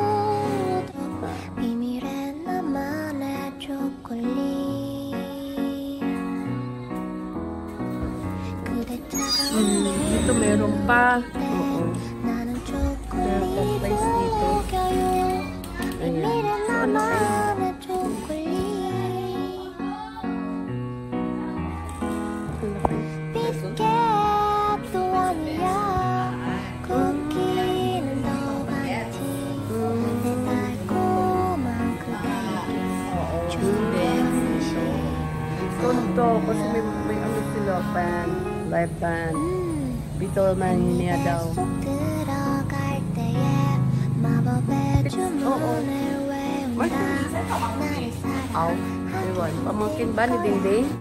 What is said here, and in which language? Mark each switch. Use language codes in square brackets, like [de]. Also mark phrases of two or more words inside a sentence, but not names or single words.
[ko] 비밀의 나만의 초콜릿. [tl] Dito meron pa. Oo. Meron pa place dito. Ayan. [ko] 나만의 초콜릿 비스켓도 아니야 쿠키는 더 같이 내 달콤한 그 [tl] Tonto, kasi may ano sila, band, [en] live band. [tl] Beatlemania daw. [ko] 속 들어갈 때에 마법의 주문을 외운다 나를 Aw, 사랑하게 [tl] ewan. Pamangkin ba ni Dingding?